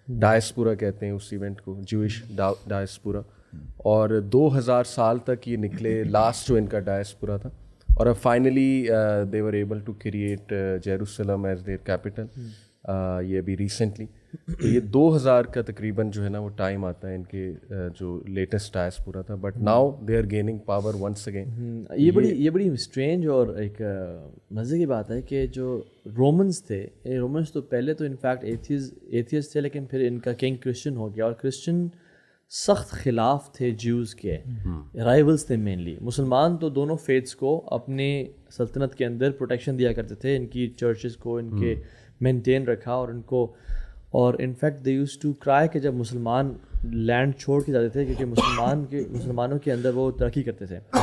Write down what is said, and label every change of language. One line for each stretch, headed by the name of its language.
Urdu: Diaspora کہتے ہیں اس event کو, جوئش ڈائسپورا, اور 2000 سال تک یہ نکلے.
English: last
Urdu: جو ان کا ڈائسپورا تھا,
English: اور اب finally they were able to create Jerusalem as their capital.
Urdu: یہ ابھی ریسنٹلی, تو یہ 2000 کا تقریباً جو ہے نا وہ ٹائم آتا ہے ان کے جو لیٹسٹ ڈائسپورا تھا.
English: But now they are gaining power once again.
Urdu: یہ بڑی اسٹرینج اور ایک مزے کی بات ہے کہ جو رومنس تھے, رومنس تو پہلے تو انفیکٹ ایتھیسٹ تھے, لیکن پھر ان کا کنگ کرسچن ہو گیا, اور کرسچن سخت خلاف تھے جیوز کے, رائیولس تھے مینلی. مسلمان تو دونوں فیتھس کو اپنی سلطنت کے اندر پروٹیکشن دیا کرتے تھے, ان کی چرچز کو ان کے مینٹین رکھا, اور ان کو, اور in fact
English: they use to cry
Urdu: کہ جب مسلمان لینڈ چھوڑ کے جاتے تھے, کیونکہ مسلمانوں کے اندر وہ ترقی کرتے تھے.